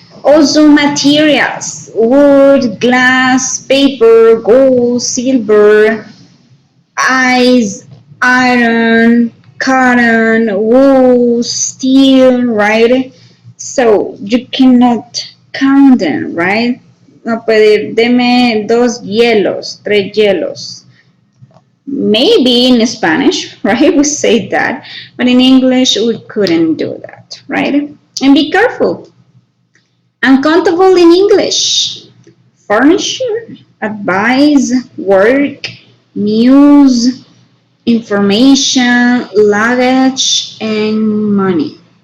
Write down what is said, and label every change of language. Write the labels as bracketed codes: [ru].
[en] Also materials, wood, glass, paper, gold, silver, ice, iron, cotton, wool, steel, right? So you cannot count them, right? [es] No puede, deme 2 hielos, 3 hielos. [en] Maybe in Spanish, right? We say that, but in English we couldn't do that, right? And be careful. Uncountable in English. Furniture, advice, work, news, information, luggage, and money.